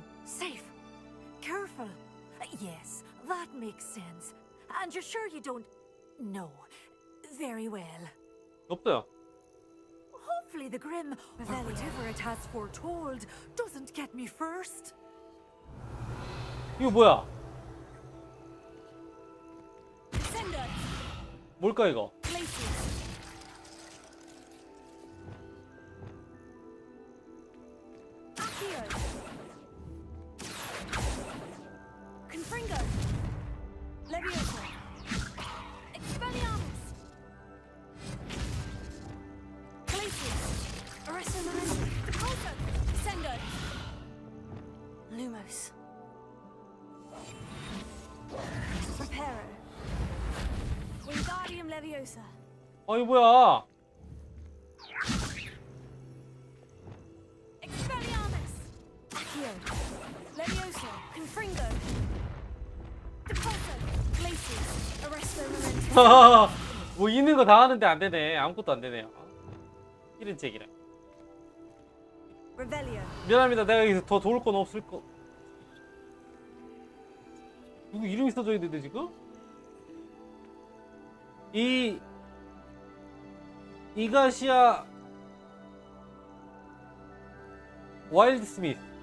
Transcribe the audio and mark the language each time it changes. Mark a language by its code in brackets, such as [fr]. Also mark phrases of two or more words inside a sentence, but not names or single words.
[en] Safe? Careful? Yes, that makes sense. And you're sure you don't... No. Very well. [ko] 없어요. [en] Hopefully the Grim, whatever it has foretold, doesn't get me first. [ko] 이거 뭐야? 뭘까 이거? Confringo! Leviosa! Expelliarmus! Glacius! Arresto Lorenzi! Decolto! Sendo! Lumos! Reparo! Wingardium Leviosa! 이거 뭐야? Expelliarmus! Accio! Leviosa! Confringo! Decolto! Glacius! Arresto Lorenzi! 뭐 있는 거 다 하는데 안 되네. 아무것도 안 되네요. 이런 책이라. Revelio! 미안합니다. 내가 여기서 더 도울 건 없을 거. 누구 이름이 써져 있는데 지금? 이가시아 와일드 스미스.